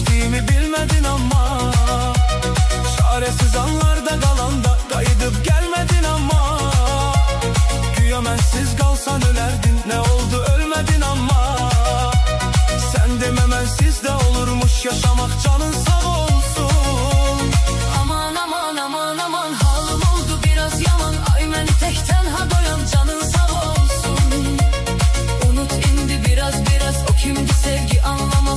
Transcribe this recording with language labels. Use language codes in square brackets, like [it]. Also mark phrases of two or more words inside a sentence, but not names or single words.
[tr] sevdiğimi bilmedin ama. Çaresiz anlarda kalanda qayıdıb gelmedin ama. Güya mənsiz kalsan ölerdin, ne oldu ölmedin ama. [az] Sen demə mənsiz de olurmuş yaşamak, canın sağ olsun. [tr] Aman aman aman aman, halım oldu biraz yaman. [az] Ay məni tək tənha qoyan canın sağ olsun. Unut indi biraz biraz, o kimdi sevgi anlamaz.